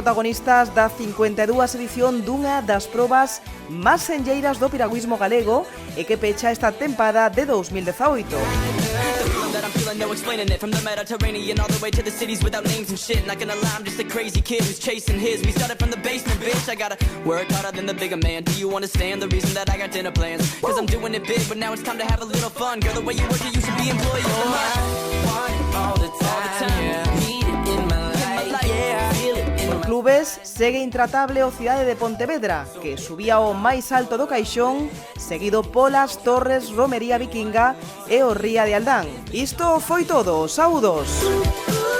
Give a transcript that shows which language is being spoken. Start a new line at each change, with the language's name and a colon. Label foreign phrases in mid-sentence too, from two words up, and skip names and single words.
Galician: protagonistas da 52ª edición dunha das probas máis senlleiras do piragüismo galego e que pecha esta tempada de 2018.
English: That I'm feeling, no explaining it. From the Mediterranean all the way to the cities without names and shit. Not gonna lie, I'm just a crazy kid who's chasing his. We started from the basement, bitch. I gotta work harder than the bigger man. Do you understand the reason that I got dinner plans? Cause I'm doing it big, but now it's time to have a little fun. Girl, the way you work it, you should be employed. Oh, I want it all the time, yeah. Need it in my life, yeah. Feel it in my
Galician: Clubes, segue intratable o Cidade de Pontevedra, que subía ao máis alto do caixón, seguido polas Torres, Romería Vikinga e o Ría de Aldán. Isto foi todo, saúdos!